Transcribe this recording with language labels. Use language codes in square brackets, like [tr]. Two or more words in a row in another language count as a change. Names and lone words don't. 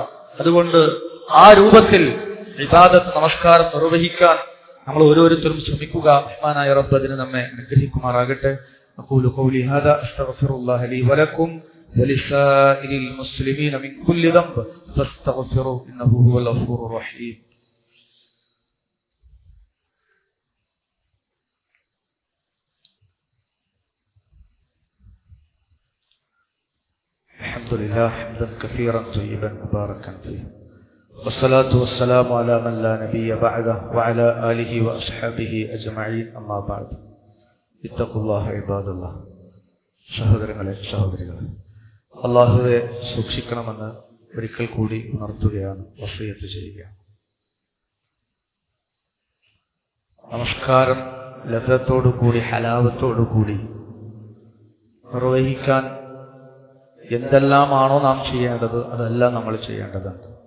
[ml] അതുകൊണ്ട് ആ രൂപത്തിൽ ഇബാദത്ത്, നമസ്കാരം നിർവഹിക്കാൻ നമ്മൾ ഓരോരുത്തരും ശ്രമിക്കുക. റഹ്മാനായ റബ്ബ് അതിന് നമ്മെ അനുഗ്രഹിക്കുമാറാകട്ടെ. [ar] أقول قولي هذا أستغفر الله لي ولكم ولسائر المسلمين من كل ذنب فاستغفروا إنه هو الغفور الرحيم. الحمد لله حمدا كثيرا طيبا مباركا فيه والصلاة والسلام على من لا نبي بعده وعلى آله وأصحابه أجمعين أما بعد اتقوا الله عباد الله. [ml] സഹോദരങ്ങളെ, സഹോദരികളെ, അല്ലാഹുവെ സൂക്ഷിക്കണമെന്ന് ഒരിക്കൽ കൂടി ഉണർത്തുകയാണ്, വസിയത്ത് ചെയ്യുകയാണ്. നമസ്കാരം ലദ്ദത്തോടുകൂടി, ഹലാവത്തോടുകൂടി നിർവഹിക്കാൻ എന്തെല്ലാമാണോ നാം ചെയ്യേണ്ടത് അതെല്ലാം നമ്മൾ ചെയ്യേണ്ടതുണ്ട്.